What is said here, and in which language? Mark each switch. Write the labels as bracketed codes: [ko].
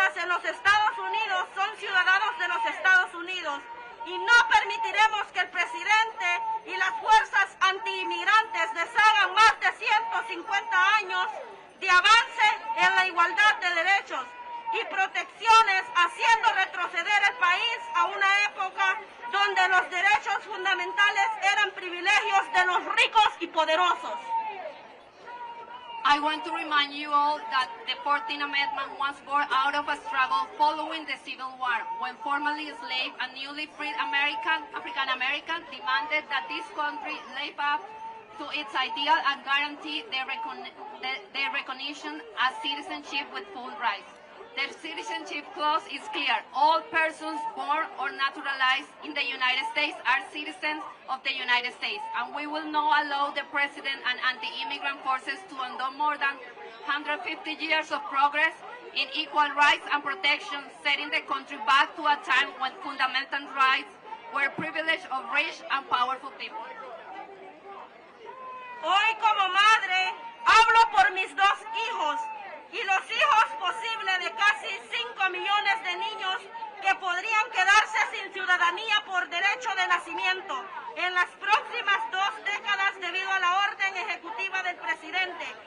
[es] los Estados Unidos son ciudadanos de los Estados Unidos y no permitiremos que el presidente y las fuerzas antiinmigrantes deshagan más de 150 años de avance en la igualdad de derechos y protecciones, haciendo retroceder el país a una época donde los derechos fundamentales eran privilegios de los ricos y poderosos. [en] I want to remind you all that the 14th Amendment was born out of a struggle following the Civil War, when formerly enslaved and newly freed African Americans demanded that this country live up to its ideal and guarantee their recognition as citizenship with full rights. The citizenship clause is clear. All persons born or naturalized in the United States are citizens of the United States, and we will not allow the president and anti-immigrant forces to undo more than 150 years of progress in equal rights and protection, setting the country back to a time when fundamental rights were privilege of rich and powerful people. [es] Hoy, como madre, hablo por mis dos hijos y los hijos posibles de casi 5 millones de niños que podrían quedarse sin ciudadanía por derecho de nacimiento en las próximas 2 décadas debido a la orden ejecutiva del presidente.